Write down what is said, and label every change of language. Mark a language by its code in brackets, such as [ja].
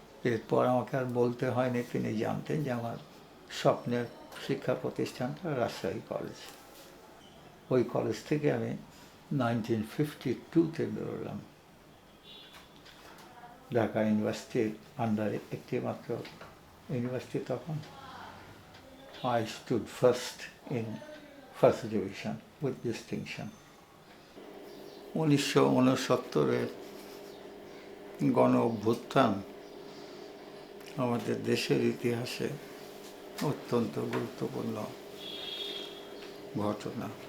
[bn] এরপর আমাকে আর বলতে হয়নি, তিনি জানতেন যে আমার স্বপ্নের শিক্ষা প্রতিষ্ঠানটা রাজশাহী কলেজ। ওই কলেজ থেকে আমি 1952-তে বেরোলাম। ঢাকা ইউনিভার্সিটির আন্ডারে একটি মাত্র ইউনিভার্সিটি তখন। [en] I stood first in first division with distinction. [bn] 1969-এর গণ অভ্যুত্থান আমাদের দেশের ইতিহাসে অত্যন্ত গুরুত্বপূর্ণ ঘটনা।